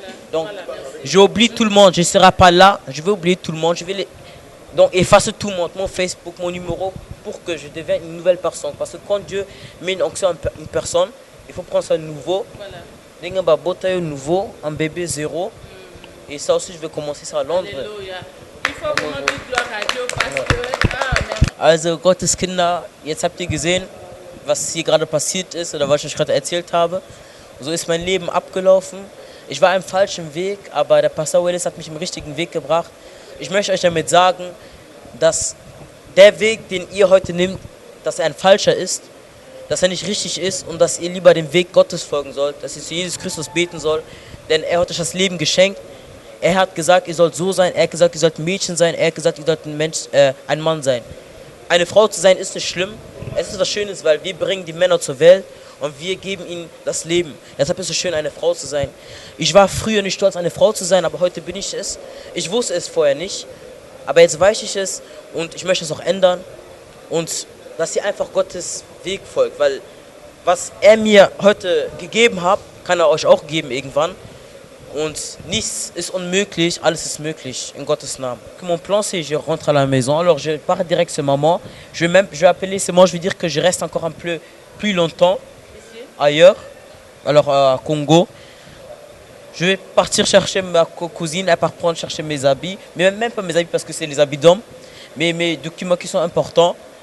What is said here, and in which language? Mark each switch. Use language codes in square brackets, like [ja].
[fr] Donc j'oublie tout le monde, je ne serai pas là, je vais oublier tout le monde, donc effacer tout le monde, mon Facebook, mon numéro, pour que je devienne une nouvelle personne. Parce que quand Dieu met une onction à une personne, il faut prendre ça nouveau. Voilà. Nouveau, un bébé zéro. Et ça aussi, je vais commencer ça à Londres. Alléluia. Il faut vraiment dire gloire à Dieu parce que. Ah, merci. [de] Also Gottes Kinder, jetzt habt ihr gesehen, was hier gerade passiert ist oder was ich gerade erzählt habe. So ist mein Leben abgelaufen. Ich war im falschen Weg, aber der Pastor Willis hat mich im richtigen Weg gebracht. Ich möchte euch damit sagen, dass der Weg, den ihr heute nehmt, dass er ein falscher ist, dass er nicht richtig ist und dass ihr lieber dem Weg Gottes folgen sollt, dass ihr zu Jesus Christus beten sollt, denn er hat euch das Leben geschenkt. Er hat gesagt, ihr sollt so sein, er hat gesagt, ihr sollt ein Mädchen sein, er hat gesagt, ihr sollt ein Mann sein. Eine Frau zu sein ist nicht schlimm, es ist was Schönes, weil wir bringen die Männer zur Welt und wir geben ihnen das Leben. Deshalb ist es schön, eine Frau zu sein. Ich war früher nicht stolz, eine Frau zu sein, aber heute bin ich es. Ich wusste es vorher nicht, aber jetzt weiß ich es und ich möchte es auch ändern. Und dass ihr einfach Gottes Weg folgt, weil was er mir heute gegeben hat, kann er euch auch geben irgendwann. Und nichts ist unmöglich, alles est möglich, in Gottes Namen. [fr] Mon plan, c'est que je rentre à la maison. Alors, je pars direct ce moment. Je vais appeler ce moment, je vais dire que je reste encore un peu plus longtemps ailleurs, alors à Congo. Je vais partir chercher ma cousine, elle part prendre chercher mes habits, mais même pas mes habits parce que c'est les habits d'homme, mais mes documents qui sont importants.